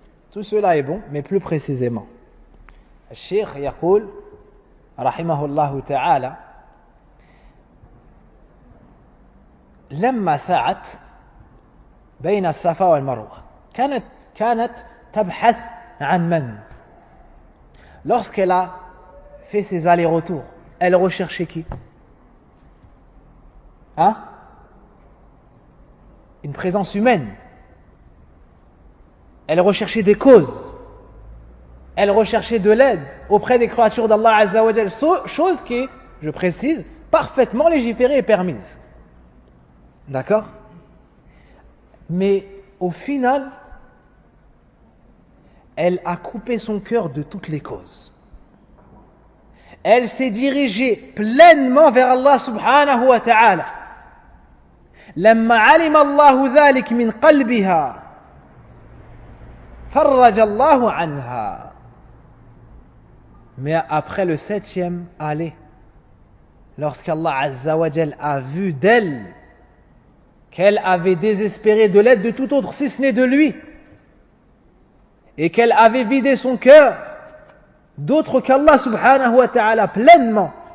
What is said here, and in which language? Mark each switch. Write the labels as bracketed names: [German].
[French] Tout cela est bon, mais plus précisément [Arabic] الشيخ يقول رحمه الله تعالى لما سعت بين الصفا والمروة كانت تبحث عن من. [French] Lorsqu'elle a fait ses allers-retours, elle recherchait qui? Une présence humaine. Elle recherchait des causes. Elle recherchait de l'aide auprès des créatures d'Allah Azza wa Jal. Chose qui est, je précise, parfaitement légiférée et permise. D'accord? Mais au final, elle a coupé son cœur de toutes les causes. Elle s'est dirigée pleinement vers Allah subhanahu wa ta'ala. [Arabic] لما علم الله ذلك من قلبها فرج الله عنها. [French] Mais après le 7e aller, lorsqu'Allah Azza wa Jal a vu d'elle qu'elle avait désespéré de l'aide de tout autre si ce n'est de lui, et qu'elle avait vidé son cœur d'autre qu'Allah subhanahu wa ta'ala pleinement,